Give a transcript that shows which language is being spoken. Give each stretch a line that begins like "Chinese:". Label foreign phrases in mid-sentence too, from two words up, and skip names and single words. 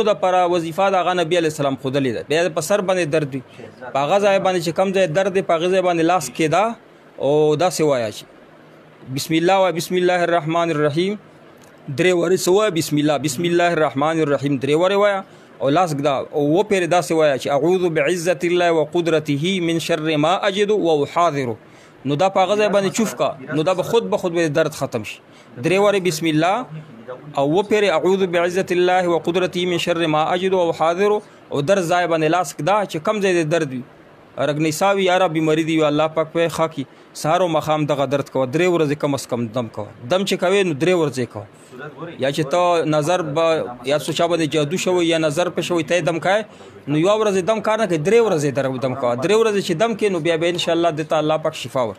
Pashto: دپاره وظیفه د هغه نبي علیه السلام ښودلې ده، بیا په سر باندې درد وي، په هغه ځای باندې چې کم ځای درد دی په هغه ځای باندې لاس کېده او داسې وایه چې
Arabic: بسم الله
Pashto: وایه،
Arabic: بسم الله الرحمن الرحیم
Pashto: درې وارې څه وایه،
Arabic: بسم الله الرحمن الرحیم
Pashto: درې وارې وایه، او لاس ږده او وپېرې داسې وایه چې
Arabic: اعوذ بعزة الله وقدرته من شر ما اجد واحاذر،
Pashto: نو دا په هغه ځای باندې چوف کا، نو دا به خود به درد ختم شي. درې وارې
Arabic: بسم الله
Pashto: او وپېرې
Arabic: اعوذ بعزة الله وقدرته من شر ما اجد واحاذر،
Pashto: او در ځای باندې لاس ږده چې کم ځای د درد وي، رګنیسا وي یا بیماري دي، الله پاک په ښه کړي، سهار او ماښام دغه درد کوه، 3 ورځې کم از کم دم کوه، دم چې کوې نو 3 ورځې کوه، یا چې ته نظر به یا څه چا باندې جادو شوی یا نظر په شوی ته دم کوې نو 1 ورځ دم کار نه کوي، 3 ورځې دم کوه، 3 ورځې چې دم کې نو بیا به انشاءالله دته الله پاک شفا ور.